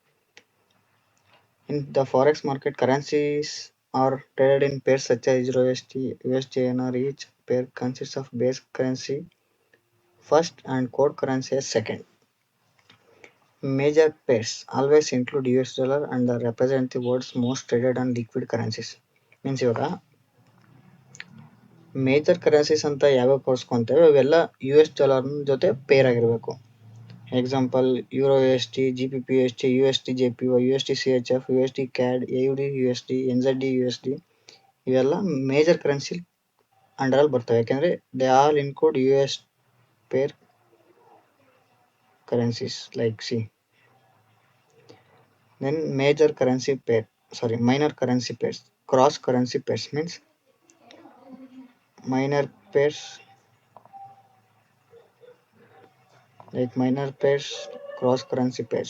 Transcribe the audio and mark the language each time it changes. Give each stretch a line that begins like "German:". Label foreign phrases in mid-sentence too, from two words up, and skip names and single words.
English: In the forex market, currencies are traded in pairs such as Euro USD, USDNR. Each pair consists of base currency first and core currency as second. Major pairs always include US dollar and represent the world's most traded and liquid currencies.
Kannada: Means ಇವಾಗ
English: major currencies
Kannada: ಅಂತ ಯಾವ್ಯಾವ ಕೊಡ್ಸ್ಕೊಂತೇವೆ ಅವೆಲ್ಲ US$ ಜೊತೆ ಪೇರ್ ಆಗಿರಬೇಕು. ಎಕ್ಸಾಂಪಲ್ ಯೂರೋ USD, GBP USD, USD JPY, USD CHF, USD CAD, AUD USD, NZD USD ಇವೆಲ್ಲ
English: major currency
Kannada: ಅಂಡರಲ್ಲಿ ಬರ್ತವೆ.
English: ಯಾಕೆಂದರೆ they all include US pair currencies like C. Then minor currency pairs. Cross currency pairs means minor pairs cross currency pairs.